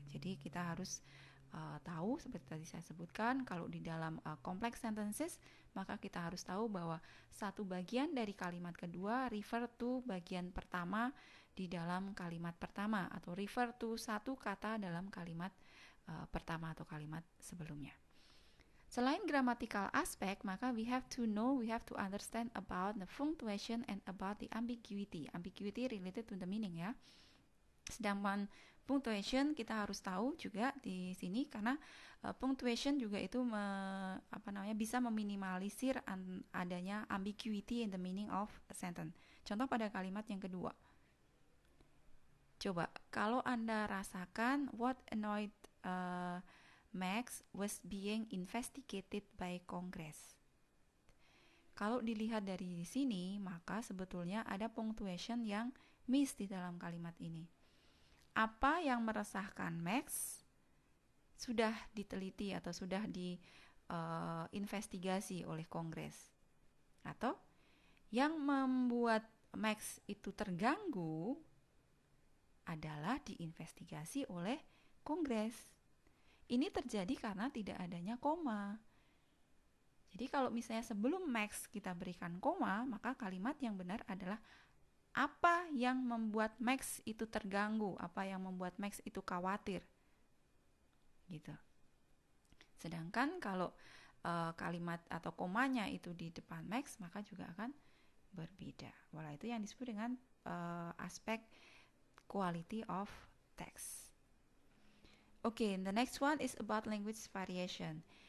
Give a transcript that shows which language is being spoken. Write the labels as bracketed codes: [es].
[id] Jadi kita harus tahu seperti tadi saya sebutkan, kalau di dalam complex sentences maka kita harus tahu bahwa satu bagian dari kalimat kedua refer to bagian pertama di dalam kalimat pertama, atau refer to satu kata dalam kalimat pertama atau kalimat sebelumnya. Selain grammatical aspek, maka [en] we have to understand about the punctuation and about the ambiguity. Ambiguity related to the meaning ya. [id] Sedangkan punctuation kita harus tahu juga di sini, karena punctuation juga itu bisa meminimalisir adanya [en] ambiguity in the meaning of a sentence. [id] Contoh pada kalimat yang kedua. Coba kalau Anda rasakan [en] what annoyed Max was being investigated by Congress. [id] Kalau dilihat dari sini, maka sebetulnya ada punctuation yang miss di dalam kalimat ini. Apa yang meresahkan Max sudah diteliti atau sudah diinvestigasi oleh Kongres. Atau yang membuat Max itu terganggu adalah diinvestigasi oleh Kongres. Ini terjadi karena tidak adanya koma. Jadi kalau misalnya sebelum Max kita berikan koma, maka kalimat yang benar adalah apa yang membuat Max itu terganggu, apa yang membuat Max itu khawatir. Gitu. Sedangkan kalau kalimat atau komanya itu di depan Max, maka juga akan berbeda. Walau itu yang disebut dengan aspek [en] quality of text. Okay, the next one is about language variation.